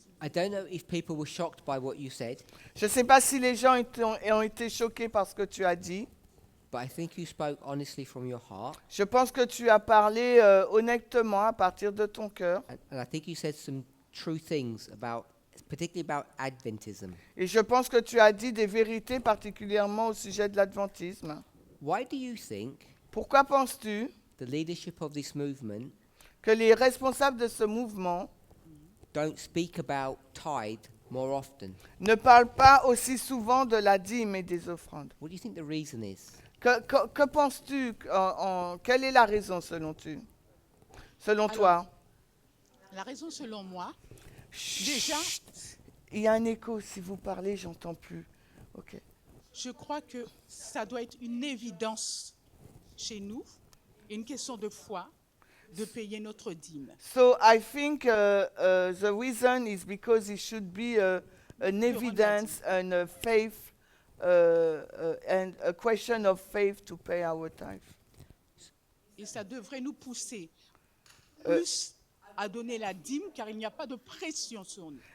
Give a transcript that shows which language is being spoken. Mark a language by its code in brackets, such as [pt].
[en] I don't know if people were shocked by what you said, [fr] Je ne sais pas si les gens ont été choqués par ce que tu as dit. [en] but I think you spoke honestly from your heart, [fr] Je pense que tu as parlé honnêtement à partir de ton cœur. [en] and I think you said some true things about, particularly about Adventism. [fr] Et je pense que tu as dit des vérités particulièrement au sujet de l'adventisme. [en] Why do you think [fr] Pourquoi penses-tu [en] the leadership of this movement [fr] que les responsables de ce mouvement [en] don't speak about tithe more often? [fr] ne parlent pas aussi souvent de la dîme et des offrandes? [en] What do you think the reason is? [fr] Que penses-tu quelle est la raison selon toi? La raison selon moi, déjà, Il y a un écho, si vous parlez, j'entends plus. OK. je crois que ça doit être une évidence chez nous, une question de foi, de payer notre dîme. [en] So I think the reason is because it should be an evidence and a faith and a question of faith to pay our tithe. [fr] Et ça devrait nous pousser plus à donner la dîme, car il n'y a pas de pression sur nous.